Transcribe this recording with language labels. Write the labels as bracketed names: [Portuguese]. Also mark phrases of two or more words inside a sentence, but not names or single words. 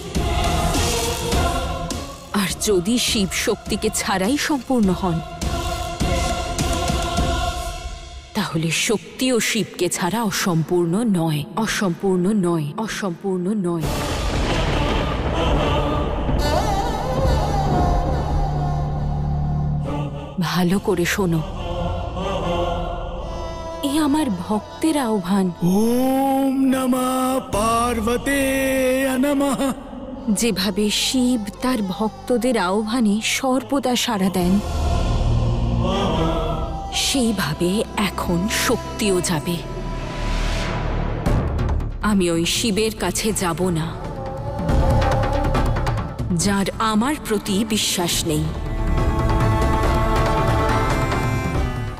[Bangla] আর যদি শিব শক্তিকে ছাড়াই সম্পূর্ণ হন তাহলে শক্তিও শিবকে ছাড়া অসম্পূর্ণ নয়, অসম্পূর্ণ নয়, অসম্পূর্ণ নয়। ভালো করে শোনো, এ আমার ভক্তের আহ্বান। [Sanskrit] ओम नमः पार्वते नमः। [Bangla] যেভাবে শিব তার ভক্তদের আহ্বানে সর্বদা সাড়া দেন, সেইভাবে এখন শক্তিও যাবে। আমি ওই শিবের কাছে যাব না যার আমার প্রতি বিশ্বাস নেই।